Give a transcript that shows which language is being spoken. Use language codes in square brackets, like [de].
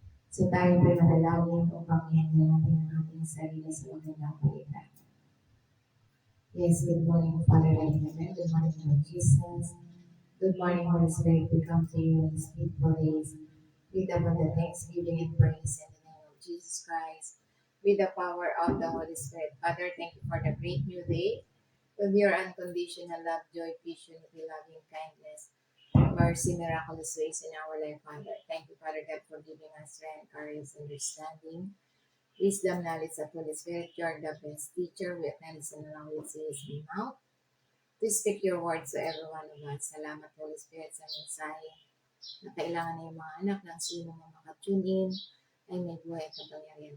[tl] So tayo po'y manalangin upang i-handle natin ang ating sarili sa magandang palitan. [en] Yes, good morning, Father in heaven. Good morning, Lord Jesus. Good morning, Holy Spirit. We come to you in these beautiful days with abundant thanksgiving and praise in the name of Jesus Christ. With the power of the Holy Spirit. Father, thank you for the great new day, with your unconditional love, joy, peace, unity, loving kindness, mercy, miraculous ways in our life, Father. Thank you, Father God, for giving us strength, courage, understanding, wisdom, knowledge, and Holy Spirit. You are the best teacher. We acknowledge and allow you to use me now to speak your words to every one of us. [tl] Salamat, Holy Spirit, sa mensahe na kailangan ng mga anak ng sino mo makatune in ay may buhay at kapangyarihan.